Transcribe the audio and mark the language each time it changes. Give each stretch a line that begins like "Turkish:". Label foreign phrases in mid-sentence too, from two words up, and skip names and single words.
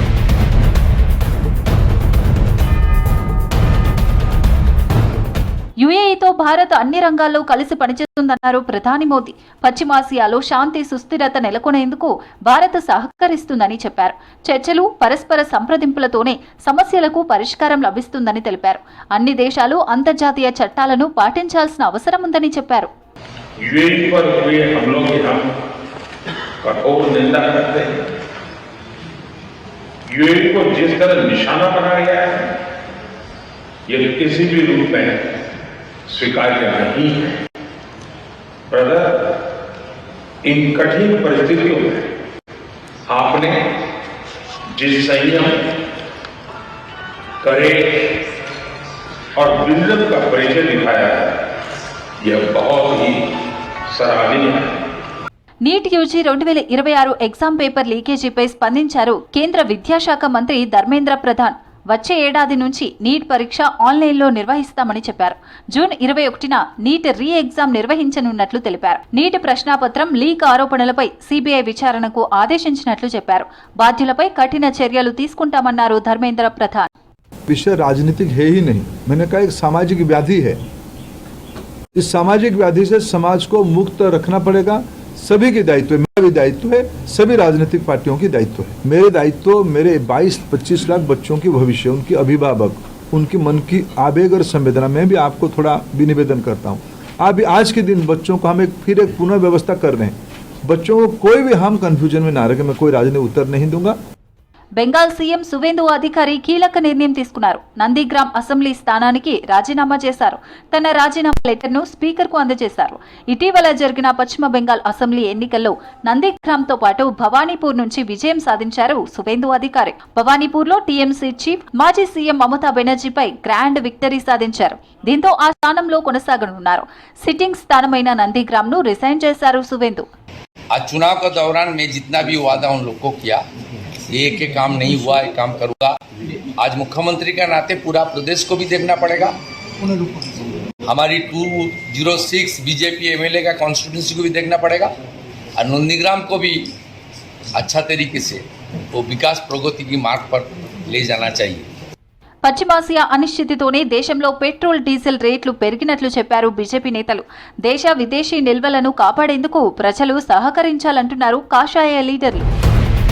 Telugu: యుఏఈతో భారత్ అన్ని రంగాల్లో కలిసి పనిచేస్తుందన్నారు ప్రధాని మోదీ. పశ్చిమాసియాలో శాంతి, సుస్థిరత నెలకొనేందుకు భారత్ సహకరిస్తుందని చెప్పారు. చర్చలు, పరస్పర సంప్రదింపులతోనే సమస్యలకు పరిష్కారం లభిస్తుందని తెలిపారు. అన్ని దేశాలు అంతర్జాతీయ చట్టాలను పాటించాల్సిన అవసరం ఉందని చెప్పారు.
Hindi: स्वीकार्य नहीं है। ब्रदर, इन कठिन परिस्थितियों में आपने जिस संयम, करेज और विजडम का परिचय दिखाया है, यह बहुत ही सराहनीय है.
Telugu: నీట్ యూజీ 2026
English: exam paper
Telugu: లీకేజీపై స్పందించారు కేంద్ర విద్యాశాఖ మంత్రి ధర్మేంద్ర ప్రధాన్. వచ్చే ఏడాది నుంచి నీట్ పరీక్ష ఆన్లైన్లో నిర్వహిస్తామని చెప్పారు. జూన్ 21న నీట్
English: re exam
Telugu: నిర్వహించనున్నట్లు తెలిపారు. నీట్ ప్రశ్నాపత్రం లీక్ ఆరోపణలపై సిబిఐ విచారణకు ఆదేశించినట్లు చెప్పారు. బాధ్యులపై కఠిన చర్యలు తీసుకుంటామన్నారు ధర్మేంద్ర ప్రధాన్.
Hindi: विषय राजनीतिक है ही नहीं, मैंने कहा एक सामाजिक व्याधि है. इस सामाजिक व्याधि से समाज को मुक्त रखना पड़ेगा. सभी की दायित्व है, मेरा भी दायित्व है, सभी राजनीतिक पार्टियों की दायित्व है. मेरे दायित्व मेरे 22-25 लाख बच्चों की भविष्य, उनके अभिभावक, उनकी मन की आवेग और संवेदना. मैं भी आपको थोड़ा भी निवेदन करता हूँ, आप आज के दिन बच्चों को हम फिर एक पुनः व्यवस्था कर रहे हैं. बच्चों को कोई भी हम कंफ्यूजन में ना रखे. मैं कोई राजनीतिक उत्तर नहीं दूंगा.
Telugu: బెంగాల్ సీఎం సువేందు అధికారి కీలక నిర్ణయం తీసుకున్నారు. నందిగ్రామ్ అసెంబ్లీ స్థానానికి రాజీనామా చేశారు. తన రాజీనామా లెటర్ను స్పీకర్కు అందజేశారు. ఇటీవల జరిగిన పశ్చిమ బెంగాల్ అసెంబ్లీ ఎన్నికల్లో నందిగ్రామ్తో పాటు భవానీపూర్ నుంచి విజయం సాధించారు సువేందు అధికారి. భవానీపూర్లో టీఎంసీ చీఫ్ మాజీ సీఎం మమతా బెనర్జీపై
English: grand victory
Telugu: సాధించారు. దీంతో ఆ స్థానంలో కొనసాగనున్నారు. సిట్టింగ్ స్థానమైన నందిగ్రామ్ను రిజైన్ చేశారు సువేందు.
Hindi: आज चुनाव का दौरान मैं जितना भी वादा उन लोग को किया, एक काम नहीं हुआ, एक काम करूंगा. आज मुख्यमंत्री का नाते पूरा प्रदेश को भी देखना पड़ेगा. हमारी 206 बीजेपी एमएलए का कॉन्स्टिट्यूंसी को भी देखना पड़ेगा और नंदीग्राम को भी अच्छा तरीके से वो विकास प्रगति की मार्ग पर ले जाना चाहिए.
Telugu: పశ్చిమాసియా అనిశ్చితితోనే దేశంలో పెట్రోల్, డీజిల్ రేట్లు పెరిగినట్లు చెప్పారు బీజేపీ నేతలు. దేశ, విదేశీ నిల్వలను కాపాడేందుకు ప్రజలు సహకరించాలంటున్నారు కాషాయ లీడర్లు.